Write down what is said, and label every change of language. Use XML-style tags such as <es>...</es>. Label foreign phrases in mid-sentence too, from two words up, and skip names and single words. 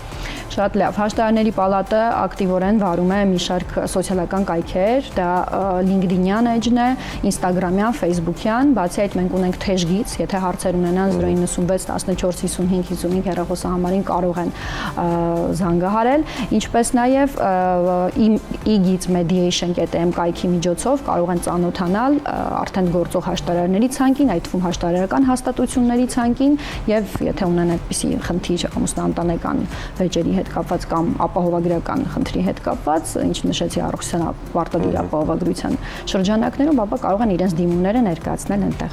<hy>Շատ լավ, հաշտարարների պալատը ակտիվորեն վարում է մի շարք սոցիալական կայքեր, դա LinkedIn-յան էջն է, Instagram-յան, Facebook-յան, բացի այդ մենք ունենք թեժգից, եթե հարցեր ունենան 096 14 55 55 հեռախոսահամարին կարող են զանգահարել, ինչպես նաև e-giz mediation.am կայքի միջոցով կարող են ծանոթանալ արդեն գործող հաշտարարների ցանկին, այդ թվում հաշտարարական հաստատությունների ցանկին եւ եթե ունեն այդպիսի խնդիր ամուսնաընտանեկան վեճերի հետ կապված կամ ապահովագրական խնդրի հետ կապված, ինչ նշեցի առողջության պարտադիր ապահովագրության շրջանակներում, ապա կարող են իրենց դիմումները ներկայացնել այնտեղ։</hy>